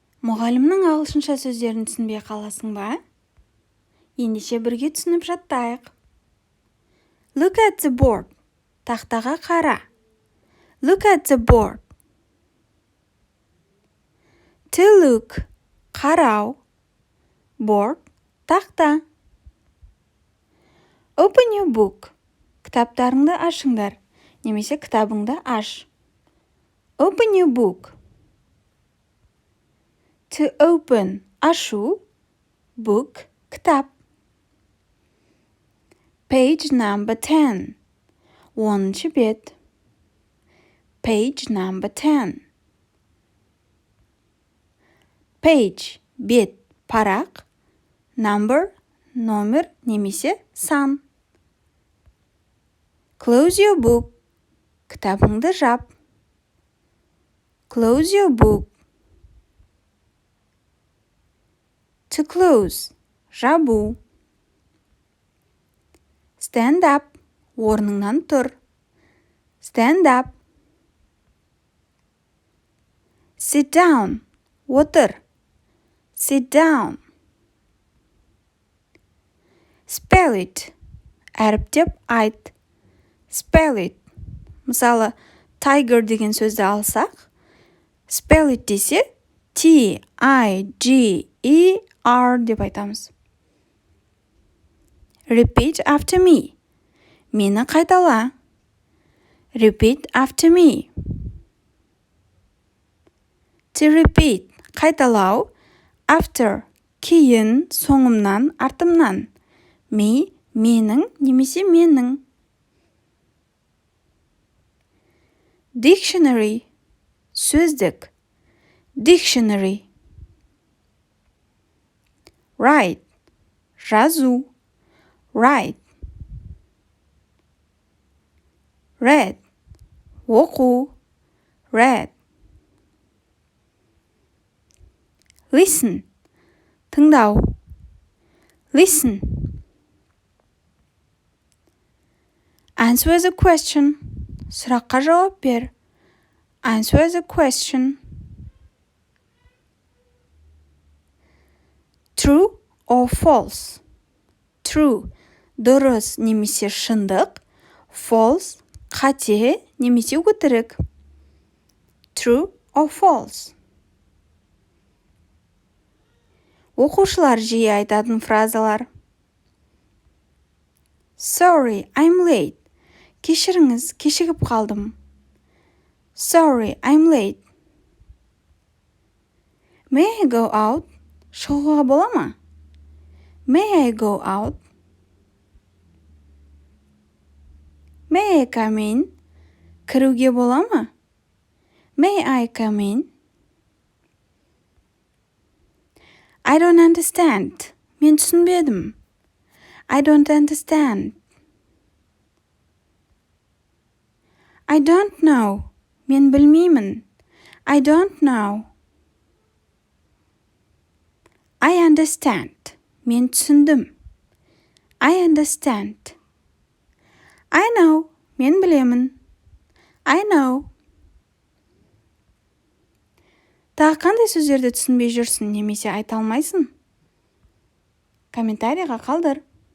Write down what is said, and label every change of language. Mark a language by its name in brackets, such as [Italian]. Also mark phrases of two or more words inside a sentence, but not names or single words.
[Kazakh] Мұғалімнің ағылшынша сөздерін түсінбей қаласың ба? Ендеше бірге түсініп жаттайық. [English] Look at the board. [Kazakh] Тақтаға қара. [English] Look at the board. To look. [Kazakh] Қарау. Board. Тақта. [English] Open your book. [Kazakh] Кітаптарыңды ашыңдар. Немесе кітабыңды аш. [English] Open your book. To open. [Kazakh] Ашу. Book. Кітап. [English] Page number 10. [Kazakh] 10-шы бет. [English] Page number 10. Page. [Kazakh] Бет. Парақ. Number. Номер немесе сан. [English] Close your book. [Kazakh] Кітабыңды жап. [English] Close your book. To close. [Kazakh] Жабу. [English] Stand up. [Kazakh] Орныңнан тұр. [English] Stand up. Sit down. Отыр. Sit down. Spell it. [Kazakh] Әріптеп айт. [English] Spell it. [Kazakh] Мысалы, tiger деген сөзді алсақ, [English] spell it [Kazakh] десе, T-I-G-E-R деп айтамыз. [English] Repeat after me. [Kazakh] Мені қайтала. [English] Repeat after me. To repeat. [Kazakh] Қайталау. After. Кейін, соңымнан, артымнан. Me, менің, немесе менің. Dictionary. Сөздік. Dictionary. Write. Жазу. [English] Write. Read. Оқу. Read. Listen. [Kazakh] Тыңдау. Listen. [English] Answer the question. [Kazakh] Сұраққа жауап бер. Answer the question. [English] True or false? True. [Kazakh] Дұрыс немесе шындық. False. Қате немесе өтірік. [English] True or false? [Kazakh] Оқушылар жиі айтатын фразалар. [English] Sorry, I'm late. [Kazakh] Кешіріңіз, кешігіп қалдым. [English] Sorry, I'm late. May I go out? [Kazakh] Шығуға бола ма? [English] May I go out? May I come in? [Kazakh] Кіруге бола ма? [English] May I come in? I don't understand. [Kazakh] Мен түсінбедім. [English] I don't understand. I don't know. [Kazakh] Мен білмеймін. [English] I don't know. I understand. [Kazakh] Мен түсіндім. [English] I understand. I know. [Kazakh] Мен білемін. [English] I know. [Kazakh] Тағы қандай сөздерді түсінбей жүрсің немесе айта алмайсың? Комментарийға қалдыр.